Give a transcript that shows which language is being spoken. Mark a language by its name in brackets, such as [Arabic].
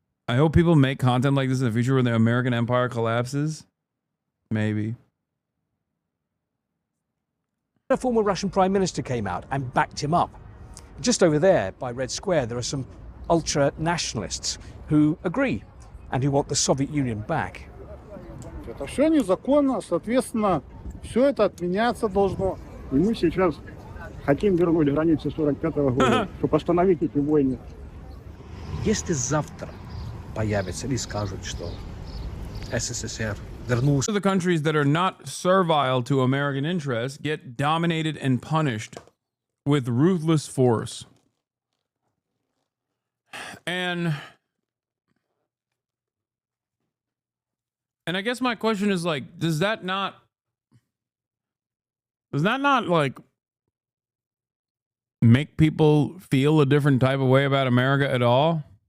[English] I hope people make content like this in the future when the American empire collapses. Maybe. a former Russian Prime Minister came out and backed him up. Just over there by Red Square, there are some ultra-nationalists who agree and who want the Soviet Union back. [Russian] Это все незаконно, соответственно, все это отменяться должно. И мы сейчас хотим вернуть границы 45-го года, чтобы остановить эти войны. Если завтра появится или скажут, что СССР вернулся. [English] The countries that are not servile to American interests get dominated and punished with ruthless force. And I guess my question is like, does that not like make people feel a different type of way about America at all?